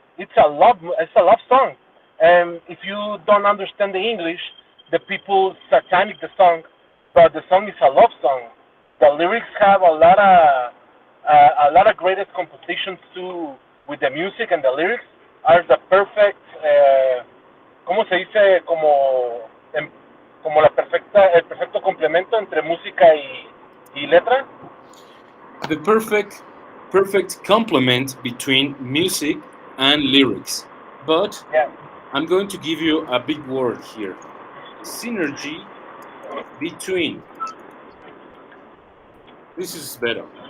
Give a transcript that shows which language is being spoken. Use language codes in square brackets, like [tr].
[en] It's a love song. And if you don't understand the English, the people satanic the song, but the song is a love song. The lyrics have a lot of greatest compositions too with the music, and the lyrics are the perfect. [es] ¿Cómo se dice? Como el perfecto complemento entre música y letra. [en] The perfect complement between music and lyrics. But Yeah. I'm going to give you a big word here. Synergy between. This is better.